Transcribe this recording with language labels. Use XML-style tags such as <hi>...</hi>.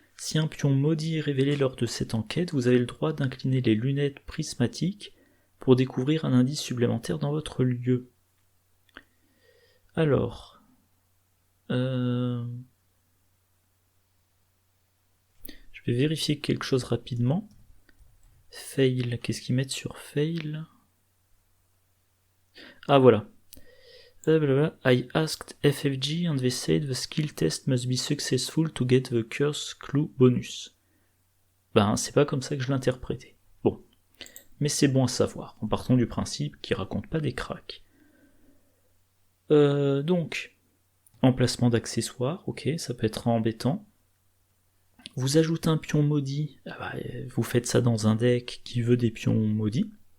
<fr>Si un pion maudit est révélé lors de cette enquête, vous avez le droit d'incliner les lunettes prismatiques pour découvrir un indice supplémentaire dans votre lieu. Alors, je vais vérifier quelque chose rapidement. Fail, qu'est-ce qu'ils mettent sur fail ? Ah voilà.</fr> <en>I asked FFG and they said the skill test must be successful to get the curse clue bonus.</en> <fr>Ben, c'est pas comme ça que je l'interprétais. Bon. Mais c'est bon à savoir, en partant du principe qu'il raconte pas des cracks. Donc, emplacement d'accessoires, ok, ça peut être embêtant. Vous ajoutez un pion maudit, vous faites ça dans un deck qui veut des pions maudits.</fr>